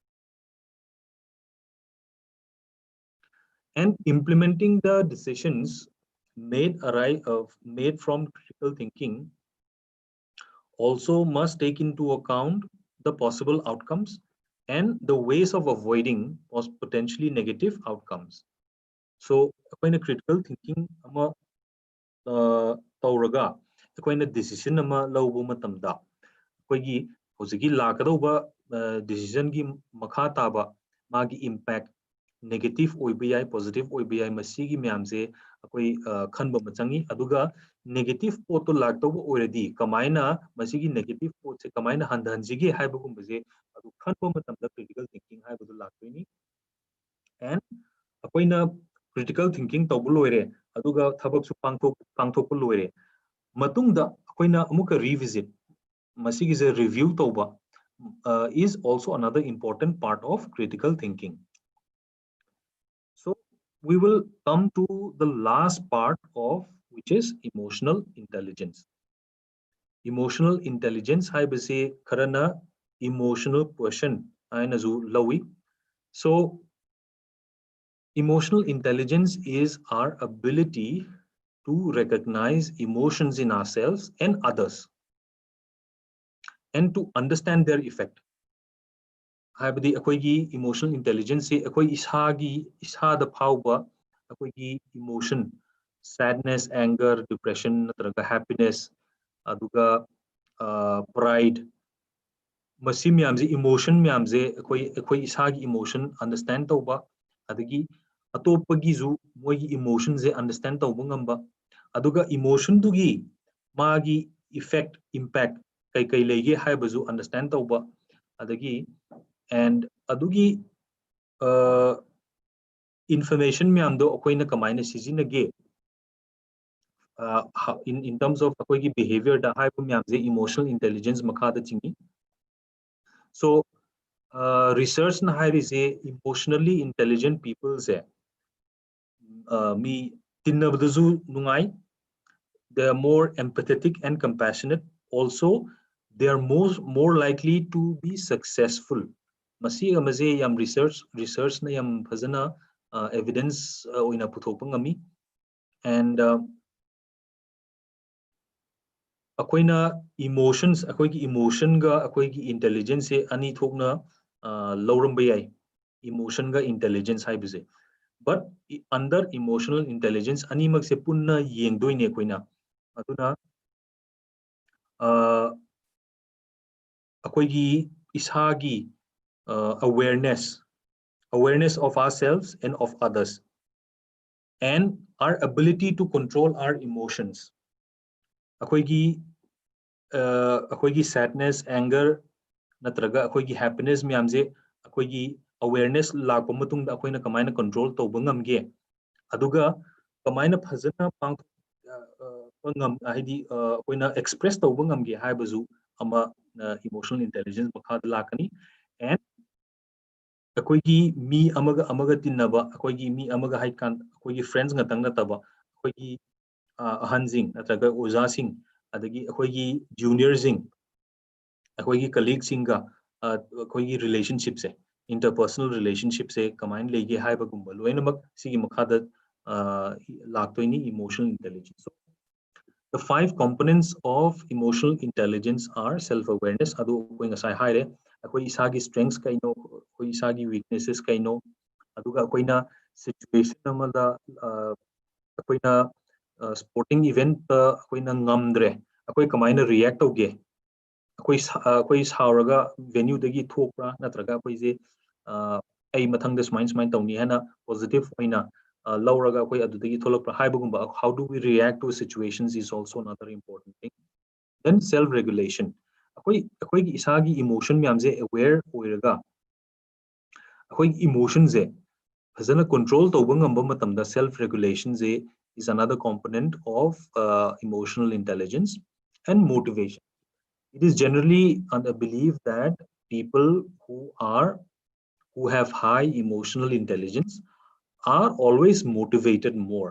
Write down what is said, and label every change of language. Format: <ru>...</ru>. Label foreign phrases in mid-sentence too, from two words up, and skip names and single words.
<en>And implementing the decisions made from critical thinking also must take into account the possible outcomes and the ways of avoiding potentially negative outcomes. So, when a critical thinking</en> <mni>ama tauraga, when a decision ama lauba matamda, koigi hozigi lakadauba decision gi makha taba magi</mni> <en>impact negative</en> <mni>OBI, positive OBI, masigi myamse akoi khanba machangi aduga negative pot to lagtauba already kamaina masigi negative pot se kamaina handhanjigi haibagumbaje adu khanba matamda</mni> <en>critical thinking</en> <mni>haibadu lagtoini. And akoina</mni> <en>critical thinking</en> <mni>taubu loire aduga thabak su pangthok loire matungda akoina amuka revisit masigi je review tauba</mni> <en>is also another important part of critical thinking. So we will come to the last part of which is emotional intelligence. Emotional intelligence</en> <mni>haibase karana</mni> <en>emotional quotient</en> <mni>ainazu lawi.</mni> <en>So emotional intelligence is our ability to recognize emotions in ourselves and others and to understand their effect.</en> <mni>Haibadi akoigi</mni> <en>emotional intelligence</en> <mni>se akoi isada phauba akoigi emotion, sadness, anger, depression, natraga happiness, aduga pride, masi myamse emotion myamse akoi isagi emotion understand tauba adagi atopagi zu moigi emotion je understand tauba ngamba aduga emotion dugi magi</mni> <en>effect impact</en> <mni>kai lege haibazu understand tauba adagi and adugi information myamdo akoina kamaina sizinage</mni> <en>in terms of</en> <mni>akoigi behavior da haibu myamse</mni> <en>emotional intelligence</en> <mni>makha da chingi. So research na hairise</mni> <en>emotionally intelligent people</en> <mni>se mi tinnabdazu nungai,</mni> <en>they are more empathetic and compassionate. Also, they are more likely to be successful.</en> <mni>Masi amaze yam research na yam phazana evidence oina puthokpa ngami. And akoina emotions, akoigi emotion ga akoigi intelligence se ani thokna lauramba yai. Emotion ga intelligence haibise.</mni> <en>But under emotional intelligence</en> <mni>ani mag se punna yengdoine akoina aduna akoigi isagi</mni> <en>awareness of ourselves and of others, and our ability to control our emotions.</en> <mni>Akoigi sadness, anger, natraga akoigi happiness myamse akoigi awareness lakpa matungda akoina kamaina control tauba ngamge aduga kamaina phazana pang ngam haidi akoina express tauba ngamge haibazu ama</mni> <en>emotional intelligence</en> <mni>makhada lakani. And akoigi mi amaga tinnaba akoigi mi amaga haikan akoigi friends ngatang nataba akoigi ahanjing natraga ojasing adagi akoigi juniorsing akoigi colleagues singa akoigi relationship se</mni> <en>interpersonal relationship</en> <mni>se kamain lege haiba gumba loinamak sigi makhada laktoini</mni> <en>emotional intelligence. So the 5 components of emotional intelligence are self-awareness,</en> <mni>adu koi ngasai haire akoi isagi strengths kaino koi isagi weaknesses kaino aduga koina situation amada akoina</mni> <en>sporting event</en> <mni>akoina ngamdre akoi kamaina react tauge akoi sauraga venue dagi thokra natraga akoi je ai mathangda smain tauni hana positive oina lauraga akoi adudagi tholakra haibagumba</mni> <en>how do we react to situations is also another important thing.</en> <mni>Then</mni> <en>self regulation</en> <mni>akoi isagi emotion myamse aware oiraga akoi emotion je phazana control tauba ngamba matamda self regulation je</mni> <en>is another component of emotional intelligence. And motivation, it is generally believed that people who have high emotional intelligence are always motivated more.</en>